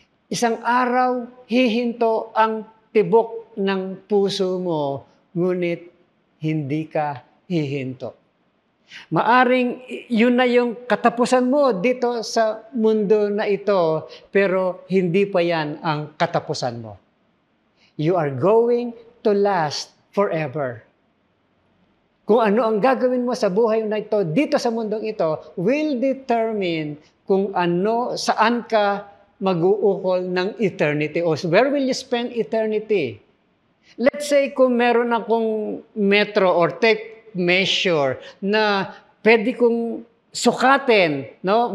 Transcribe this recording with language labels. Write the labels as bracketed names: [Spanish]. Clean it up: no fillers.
[Filipino] Isang araw, hihinto ang tibok ng puso mo, ngunit hindi ka hihinto. Maaring yun na yung katapusan mo dito sa mundo na ito, pero hindi pa yan ang katapusan mo. [English] You are going to last forever. [Filipino] Kung ano ang gagawin mo sa buhay na ito, dito sa mundong ito, [English] will determine [Filipino] kung saan ka mag-uukol ng eternity, [English] or where will you spend eternity. Let's say [Filipino] kung meron akong metro or tape measure na pwede kong sukatin, no?